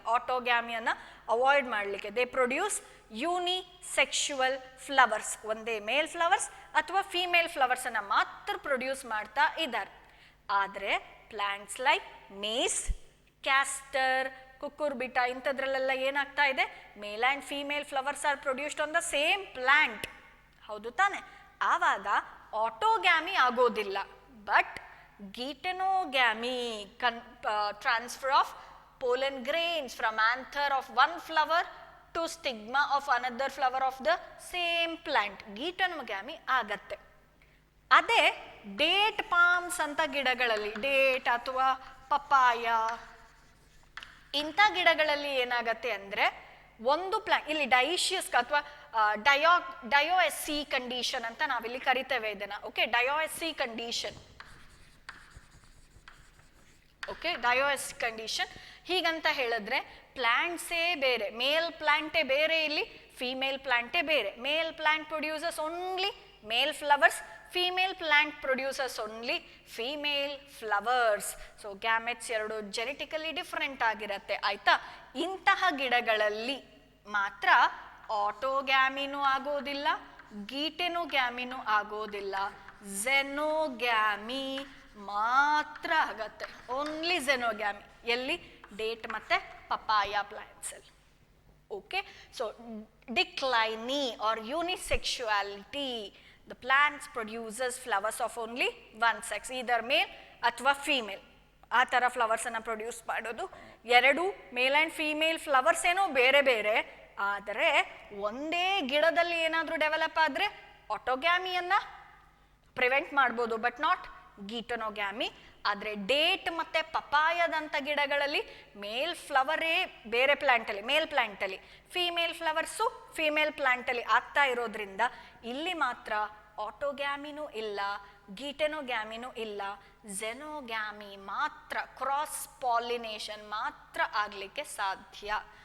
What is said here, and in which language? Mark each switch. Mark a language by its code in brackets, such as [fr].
[kn] ಆಟೋಗ್ಯಾಮಿಯನ್ನು avoid ಮಾಡಲಿಕ್ಕೆ [en] they produce unisexual flowers, [kn] ಒಂದೇ ಮೇಲ್ flowers ಅಥವಾ ಫೀಮೇಲ್ ಫ್ಲವರ್ಸನ್ನು ಮಾತ್ರ ಪ್ರೊಡ್ಯೂಸ್ ಮಾಡ್ತಾ ಇದ್ದಾರೆ. ಆದರೆ [en] plants like maize, castor, cucurbita [kn] ಇಂಥದ್ರಲ್ಲೆಲ್ಲ ಏನಾಗ್ತಾ ಇದೆ, [en] male and female flowers are produced on the same plant, [kn] ಹೌದು ತಾನೆ? ಆವಾಗ ಆಟೋಗ್ಯಾಮಿ ಆಗೋದಿಲ್ಲ, [en] but geitonogamy, transfer of pollen grains from anther of one flower to stigma of another flower of the same plant, [kn] ಗೀಟೆನೋಗ್ಯಾಮಿ ಆಗತ್ತೆ. ಅದೇ date palms ಅಂತ ಗಿಡಗಳಲ್ಲಿ, date ಅಥವಾ papaya ಇಂಥ ಗಿಡಗಳಲ್ಲಿ ಏನಾಗತ್ತೆ ಅಂದರೆ, ಒಂದು ಪ್ಲಾಂಟ್ ಇಲ್ಲಿ ಡೈಷಿಯಸ್ ಅಥವಾ ಡಯೋಎಸ್ಸಿ ಕಂಡೀಷನ್ ಅಂತ ನಾವಿಲ್ಲಿ ಕರಿತೇವೆ ಇದನ್ನ. [en] Okay, dioecy condition. [kn] ಓಕೆ, ಡಯೋಎಸ್ಸಿ ಕಂಡೀಷನ್ ಹೀಗಂತ ಹೇಳಿದ್ರೆ ಪ್ಲಾಂಟ್ಸೇ ಬೇರೆ, ಮೇಲ್ ಪ್ಲಾಂಟೇ ಬೇರೆ, ಇಲ್ಲಿ ಫೀಮೇಲ್ ಪ್ಲಾಂಟೇ ಬೇರೆ. [en] Male plant produces only male flowers, female plant produces only female flowers. [kn] So gametes ಎರಡು [en] genetically different [kn] ಆಗಿರತ್ತೆ, ಆಯ್ತಾ? ಇಂತಹ ಗಿಡಗಳಲ್ಲಿ ಮಾತ್ರ ಆಟೋಗ್ಯಾಮಿನೂ ಆಗೋದಿಲ್ಲ, ಗೀಟೆನೋಗ್ಯಾಮಿನೂ ಆಗೋದಿಲ್ಲ, ಝೆನೋಗ್ಯಾಮಿ ಮಾತ್ರ ಆಗತ್ತೆ, [en] Only xenogamy. [kn] ಎಲ್ಲಿ? ಡೇಟ್ ಮತ್ತೆ ಪಪಾಯ ಪ್ಲಾಂಟ್ಸ್ ಅಲ್ಲಿ. [en] Okay, so dicliny or unisexuality, the plants produces flowers of only one sex, either male ಅಥವಾ female. [kn] ಆ ಥರ ಫ್ಲವರ್ಸನ್ನು ಪ್ರೊಡ್ಯೂಸ್ ಮಾಡೋದು. ಎರಡು ಮೇಲ್ ಆ್ಯಂಡ್ ಫೀಮೇಲ್ ಫ್ಲವರ್ಸ್ ಏನೋ ಬೇರೆ ಬೇರೆ, ಆದರೆ ಒಂದೇ ಗಿಡದಲ್ಲಿ ಏನಾದರೂ ಡೆವಲಪ್ ಆದರೆ ಆಟೋಗ್ಯಾಮಿಯನ್ನು ಪ್ರಿವೆಂಟ್ ಮಾಡ್ಬೋದು, [en] But not geitonogamy. [kn] ಆದರೆ ಡೇಟ್ ಮತ್ತು ಪಪಾಯದಂಥ ಗಿಡಗಳಲ್ಲಿ ಮೇಲ್ ಫ್ಲವರೇ ಬೇರೆ ಪ್ಲ್ಯಾಂಟಲ್ಲಿ, ಮೇಲ್ ಪ್ಲ್ಯಾಂಟಲ್ಲಿ, ಫೀಮೇಲ್ ಫ್ಲವರ್ಸು ಫೀಮೇಲ್ ಪ್ಲ್ಯಾಂಟಲ್ಲಿ ಆಗ್ತಾ ಇರೋದ್ರಿಂದ ಇಲ್ಲಿ ಮಾತ್ರ ಆಟೋಗ್ಯಾಮಿನೂ ಇಲ್ಲ, ಗೀಟೆನೋಗ್ಯಾಮಿನೂ ಇಲ್ಲ, ಝೆನೋಗ್ಯಾಮಿ ಮಾತ್ರ, ಕ್ರಾಸ್ ಪಾಲಿನೇಷನ್ ಮಾತ್ರ ಆಗಲಿಕ್ಕೆ ಸಾಧ್ಯ.